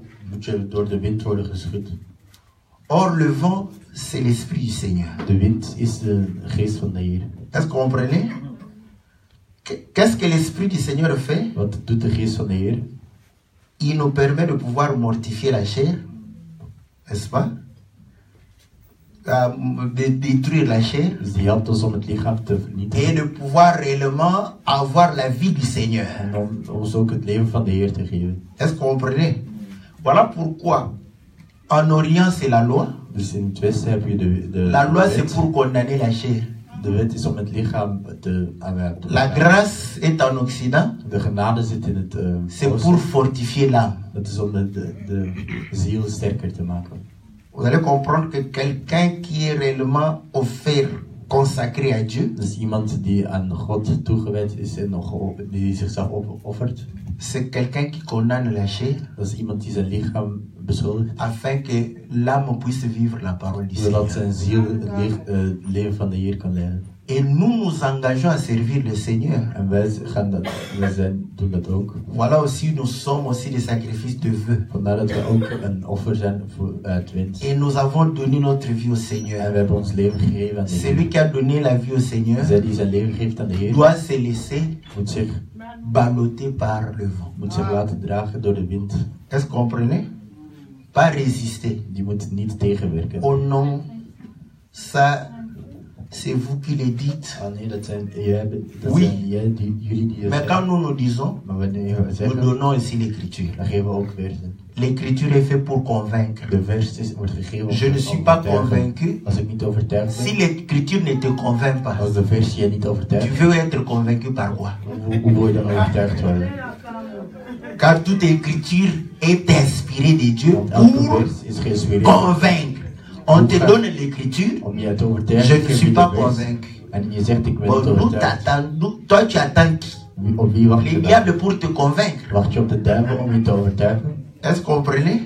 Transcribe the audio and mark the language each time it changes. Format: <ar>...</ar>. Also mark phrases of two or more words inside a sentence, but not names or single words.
<nl>moet je door de wind worden geschud.</nl> <fr>Or, le vent, c'est l'Esprit du Seigneur.</fr> <nl>De wind is de geest van de Heer.</nl> <fr>Est-ce que vous comprenez? Qu'est-ce que l'Esprit du Seigneur fait?</fr> <nl>Wat doet de geest van de Heer?</nl> <fr>Il nous permet de pouvoir mortifier la chair, n'est-ce pas? De détruire la chair</fr> <nl>Dus die helpt ons om het lichaam te</nl> <fr>et</fr> <nl>vernietigen.</nl> <fr>de pouvoir réellement avoir la vie du Seigneur.</fr> <nl>En om ons ook het leven van de Heer te geven.</nl> <fr>Est-ce que vous comprenez? Voilà pourquoi en Orient c'est la loi.</fr> <nl>Dus in het westen heb je de</nl> <fr>La loi c'est</fr> <nl>wet.</nl> <fr>pour condamner la chair.</fr> <nl>De wet is om het lichaam te</nl> <fr>La grâce est en Occident.</fr> <nl>De genade zit in het</nl> <fr>C'est</fr> <nl>oosten.</nl> <fr>pour fortifier l'âme.</fr> <nl>Dat is om de ziel sterker te maken.</nl> <fr>Vous allez comprendre que quelqu'un qui est réellement offert consacré à Dieu.</fr> <nl>Dat is iemand die aan God toegewijd is en die zichzelf opoffert.</nl> <fr>C'est quelqu'un qui condamne la chair.</fr> <nl>Dat is iemand die zijn lichaam beschuldigt.</nl> <fr>Afin que l'âme puisse vivre la parole du Seigneur.</fr> <nl>Zodat zijn ziel het leven van de Heer kan leiden.</nl> <fr>Et nous nous engageons à servir le Seigneur.</fr> <nl>En wij doen dat ook.</nl> <fr>Voilà aussi, nous sommes aussi des sacrifices de vœux.</fr> <nl>Vandaar dat we ook een offer zijn voor het wens.</nl> <fr>Et nous avons donné notre vie au Seigneur.</fr> <nl>En we hebben ons leven gegeven aan de Heer.</nl> <fr>Celui qui a donné la vie au Seigneur</fr> <nl>Zij die zijn leven geeft aan de Heer,</nl> <fr>doit se laisser</fr> <nl>moet zich</nl> <fr>balloter par le vent.</fr> <nl>Moet zich laten dragen door de wind.</nl> <fr>Est-ce que vous comprenez? Pas résister.</fr> <nl>Die moet niet tegenwerken.</nl> <fr>Oh non, ça, c'est vous qui le dites.</fr> <nl>Ah nee, dat zijn jullie die</nl> <fr>Mais quand nous nous disons, nous donnons ici l'écriture.</fr> <nl>Dan geven we ook versen.</nl> <fr>L'écriture est faite pour convaincre.</fr> <nl>De vers wordt gegeven.</nl> <fr>Je ne suis pas convaincu.</fr> <nl>Als ik niet overtuigd ben.</nl> <fr>Si l'écriture ne te convainc pas.</fr> <nl>Als de vers je niet overtuigt.</nl> <fr>Tu veux être convaincu par quoi?</fr> <nl>Hoe wil je dan overtuigd worden?</nl> <fr>Car toute écriture est inspirée de Dieu pour convaincre. On te donne l'écriture, je ne suis pas convaincu. Bon, toi tu attends qui? Les diables pour te convaincre. Est-ce que vous comprenez?</fr>